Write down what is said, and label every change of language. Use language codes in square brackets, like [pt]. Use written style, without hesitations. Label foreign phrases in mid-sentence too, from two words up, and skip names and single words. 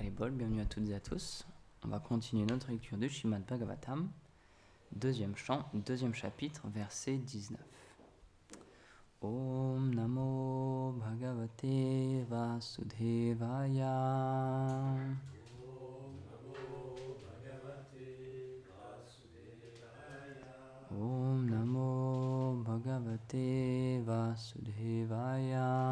[fr] Paul, bienvenue à toutes et à tous. On va continuer notre lecture du Srimad Bhagavatam, deuxième chant, deuxième chapitre, verset 19. [sa] Om Namo Bhagavate Vasudevaya. Om Namo Bhagavate Vasudevaya.